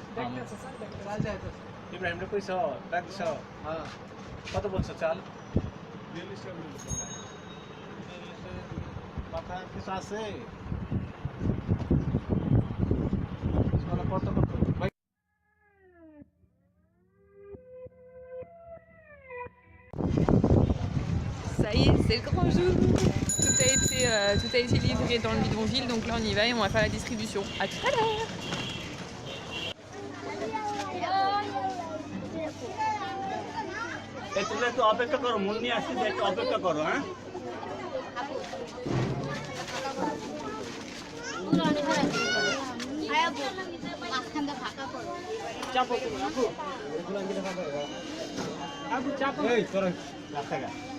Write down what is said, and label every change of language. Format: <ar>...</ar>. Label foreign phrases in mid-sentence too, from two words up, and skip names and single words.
<bn>ইব্রাহিম কইছো ডাক দিছ? হ্যাঁ। কত বলছো চাল? 42 মাথা কিছু আছে? কত কত ভাই?</bn> <fr>Ça y est, c'est le grand jour. Tout a été livré dans le bidonville, donc là on y va et on va faire la distribution. À tout à l'heure.</fr> <bn>তোমরা একটু অপেক্ষা করো, মন নিয়ে আসছি, একটু অপেক্ষা করো। হ্যাঁ এই তোরা রাস্তা গা।</bn>